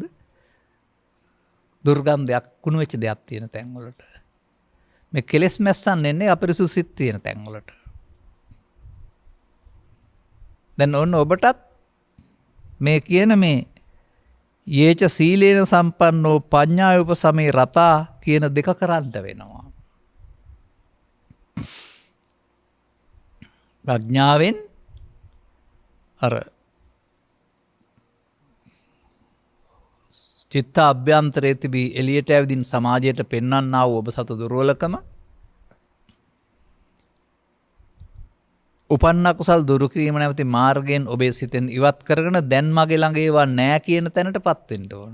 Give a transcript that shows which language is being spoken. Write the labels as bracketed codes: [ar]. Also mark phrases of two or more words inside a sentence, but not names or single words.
[si] දුර්ගන්ධයක් කුණු වෙච්ච දෙයක් තියෙන තැන් වලට. මේ කෙලෙස් මැස්සන් එන්නේ අපරිසුදු සිත් තියෙන තැන් වලට. දැන් ඔන්න ඔබටත් මේ කියන මේ [pi] යේච සීලේන සම්පන්නෝ පඤ්ඤාය උපසමේ රතා [si] කියන දෙක කරන්න වෙනවා. ප්‍රඥාවෙන් අර චිත්ත අභ්‍යන්තරයේ තිබී එළියට ඇවිදින් සමාජයට පෙන්වන්නා වූ ඔබ සතු දුර්වලකම උපන්න කුසල් දුරු කිරීම නැවති මාර්ගයෙන් ඔබේ සිතෙන් ඉවත් කරගෙන දැන් මගේ ළඟ ඒවා නැහැ කියන තැනටපත් වෙන්න ඕන.